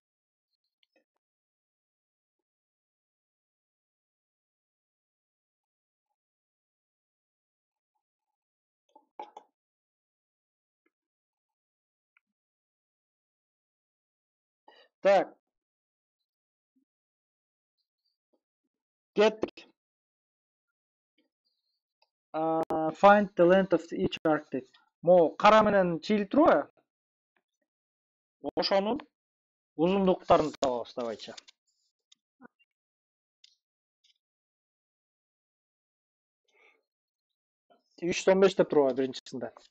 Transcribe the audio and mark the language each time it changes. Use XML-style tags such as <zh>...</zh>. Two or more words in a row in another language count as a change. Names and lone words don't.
<ky>Так. Кеттик.</ky> <en>Find the length of each arc дейт.</en> <ky>Могу кара менен чийилип турбайбы? Ошонун узундуктарын табабыз, давайчы. 315 деп турбайбы биринчисинде.</ky>